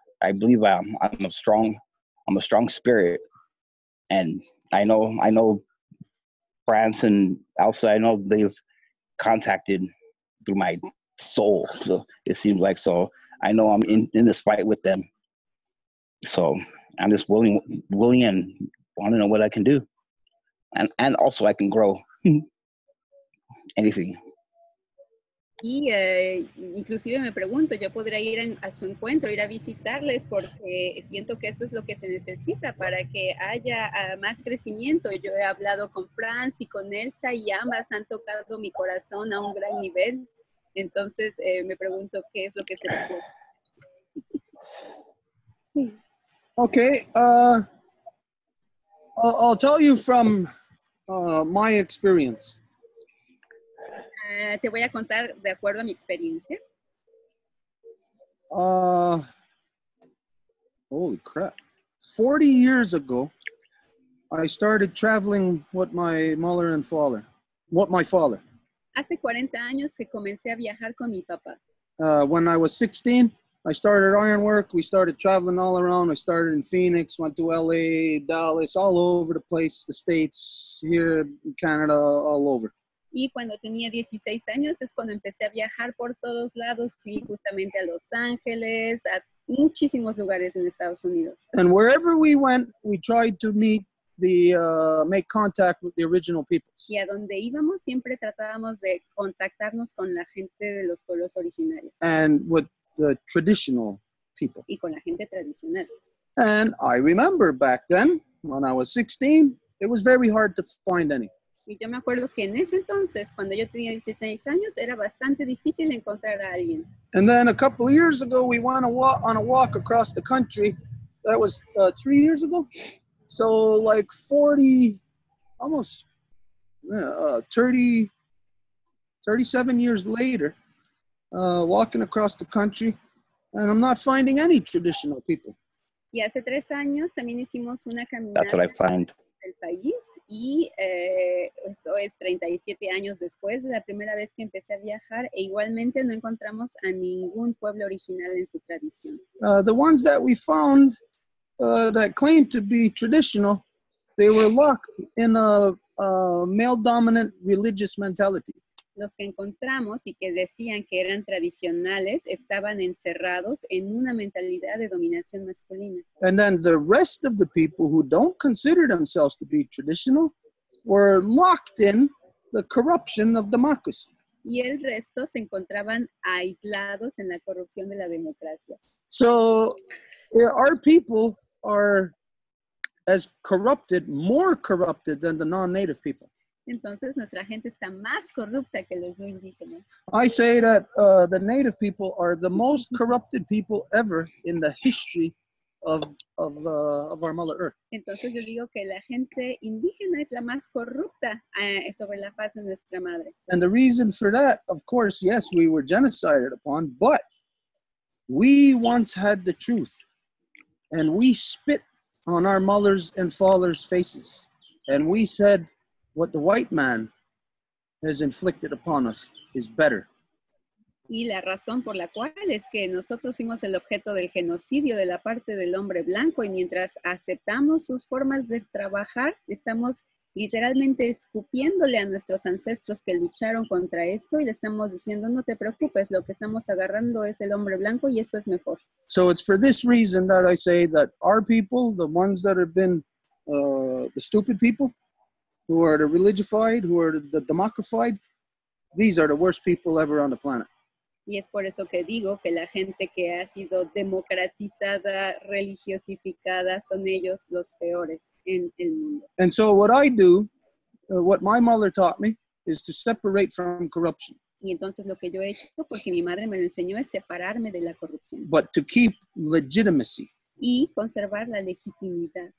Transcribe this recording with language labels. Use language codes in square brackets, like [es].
[en] I believe I'm a strong spirit, and I know France and Elsa, I know they've contacted through my soul, so it seems like, so I know I'm in this fight with them, so I'm just willing and want to know what I can do, and also I can grow anything. [es] Y inclusive me pregunto, yo podría ir a su encuentro, ir a visitarles, porque siento que eso es lo que se necesita para que haya más crecimiento. Yo he hablado con Franz y con Elsa y ambas han tocado mi corazón a un gran nivel. Entonces me pregunto qué es lo que se puede hacer. [en] Okay, I'll tell you from my experience. [es] Te voy a contar de acuerdo a mi experiencia. [en] Holy crap. 40 years ago, I started traveling with my mother and father. My father. [es] Hace 40 años que comencé a viajar con mi papá. [en] When I was 16, I started ironwork. We started traveling all around. I started in Phoenix, went to LA, Dallas, all over the place, the States, here in Canada, all over. [es] Y cuando tenía 16 años es cuando empecé a viajar por todos lados. Fui justamente a Los Ángeles, a muchísimos lugares en Estados Unidos. [en] And wherever we went, we tried to make contact with the original peoples. [es] Y a donde íbamos siempre tratábamos de contactarnos con la gente de los pueblos originarios. [en] And with the traditional people. [es] Y con la gente tradicional. [en] And I remember back then, when I was 16, it was very hard to find any. [es] Y yo me acuerdo que en ese entonces, cuando yo tenía 16 años, era bastante difícil encontrar a alguien. [en] And then a couple of years ago, we went on a walk across the country. That was 3 years ago. So like 40, almost 30, 37 years later, walking across the country, and I'm not finding any traditional people. [es] Y hace 3 años también hicimos una [en] That's what I [es] caminata [en] find. [es] del país y eso es 37 años después de la primera vez que empecé a viajar e igualmente no encontramos a ningún pueblo original en su tradición. [en] The ones that we found that claimed to be traditional, they were locked in a male-dominant religious mentality. [es] Los que encontramos y que decían que eran tradicionales estaban encerrados en una mentalidad de dominación masculina. [en] And then the rest of the people who don't consider themselves to be traditional were locked in the corruption of democracy. [es] Y el resto se encontraban aislados en la corrupción de la democracia. [en] So our people are as corrupted, more corrupted than the non-native people. [es] Entonces nuestra gente está más corrupta que los no indígenas. [en] I say that the native people are the most corrupted people ever in the history of our Mother Earth. [es] Entonces yo digo que la gente indígena es la más corrupta sobre la faz de nuestra madre. [en] And the reason for that, of course, yes, we were genocided upon, but we once had the truth. And we spit on our mothers' and fathers' faces. And we said, what the white man has inflicted upon us is better. [es] Y la razón por la cual es que nosotros fuimos el objeto del genocidio de la parte del hombre blanco y mientras aceptamos sus formas de trabajar, estamos literalmente escupiéndole a nuestros ancestros que lucharon contra esto y le estamos diciendo, no te preocupes, lo que estamos agarrando es el hombre blanco y eso es mejor. [en] So it's for this reason that I say that our people, the ones that have been the stupid people, who are the religified, who are the democratified, these are the worst people ever on the planet. [es] Y es por eso que digo que la gente que ha sido democratizada, religiosificada, son ellos los peores en el mundo. [en] And so what I do, what my mother taught me, is to separate from corruption. [es] Y entonces lo que yo he hecho, porque mi madre me lo enseñó, es separarme de la corrupción [en] But to keep legitimacy. [es] y conservar la legitimidad.